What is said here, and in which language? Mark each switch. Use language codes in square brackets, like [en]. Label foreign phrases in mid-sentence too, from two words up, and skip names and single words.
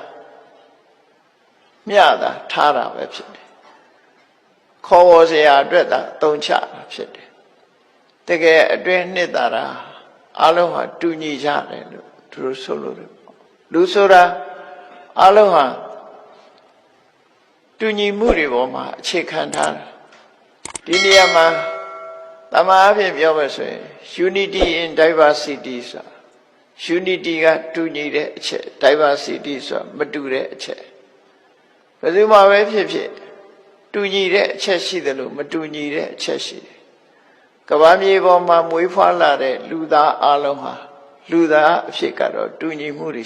[my] မျှတာထားတာပဲဖြစ်တယ်ခေါ်စရာအတွက်သာသုံးချတာဖြစ်တယ်တကယ်အတွင်းနှစ်သာရအလုံးဟာတူညီကြတယ်လို့သူတို့ဆိုလို့တယ်လူဆိုတာအလုံးဟာတူညီမှုတွေပေါ်မှာအခြေခံထားတယ်ဒီနေရာမှာတမန်အဖြစ် ပြောမယ်ဆိုရင် [en] unity in diversity [my] ဆိုတာ unity ကတူညီတဲ့အချက် diversity ဆိုတာမတူတဲ့အချက်ဘယ်သူမှပဲဖြစ်ဖြစ်တူညီတဲ့အချက်ရှိတယ်လို့မတူညီတဲ့အ ချက်ရှိတယ်ကမ္ဘာမြေပေါ်မှာမွေးဖွားလာတဲ့လူသားအလုံးဟာလူသားအဖြစ်ကတော့တူညီမှုတွေ